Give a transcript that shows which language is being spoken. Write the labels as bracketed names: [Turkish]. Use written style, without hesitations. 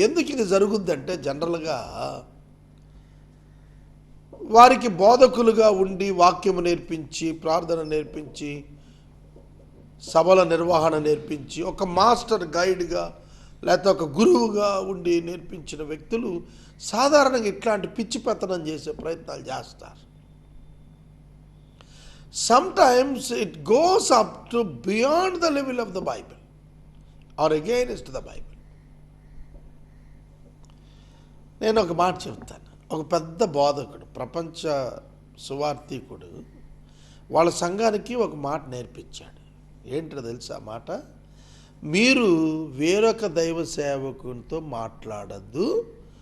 [Telugu] ఎందుకు ఇది జరుగుద్దంటే, జనరల్గా వారికి బోధకులుగా ఉండి వాక్యము నేర్పించి, ప్రార్థన నేర్పించి, సభల నిర్వహణ నేర్పించి, ఒక మాస్టర్ గైడ్గా లేకపోతే ఒక గురువుగా ఉండి నేర్పించిన వ్యక్తులు సాధారణంగా ఇట్లాంటి పిచ్చి పెత్తనం చేసే ప్రయత్నాలు చేస్తారు. [English] Sometimes it goes up to beyond the level of the Bible or against the Bible. [Telugu] నేను ఒక మాట చెప్తాను. ఒక పెద్ద బోధకుడు, ప్రపంచ సువార్థికుడు వాళ్ళ సంఘానికి ఒక మాట నేర్పించాడు. ఏంటో తెలుసా మాట? మీరు వేరొక దైవ సేవకునితో మాట్లాడద్దు.